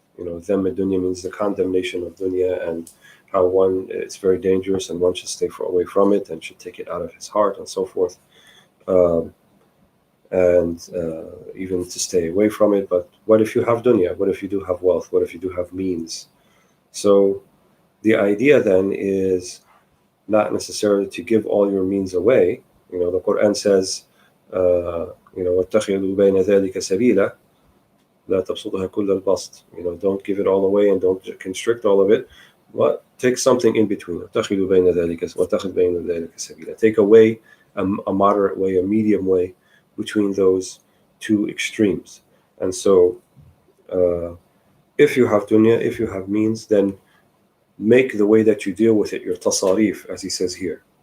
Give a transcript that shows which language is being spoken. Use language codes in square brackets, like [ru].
[en] Dhamm dunya means the condemnation of dunya, and how it's very dangerous and one should stay away from it and should take it out of his heart and so forth. Even to stay away from it. But what if you have dunya? What if you do have wealth? What if you do have means? So the idea then is not necessarily to give all your means away. The Quran says, [ar] وَاتَّخِذُوا بَيْنَ ذَلِكَ سَبِيلًا لَا تَبْسُطُهَا كُلَّ الْبَسْطِ. [en] Don't give it all away and don't constrict all of it. But take something in between. [ar] وَاتَّخِذُوا بَيْنَ ذَلِكَ وَاتَّخِذْ بَيْنَ ذَلِكَ سَبِيلًا. [en] Take away a moderate way, a medium way between those two extremes. And so if you have dunya, if you have means, then make the way that you deal with it your tasarif, as he says here.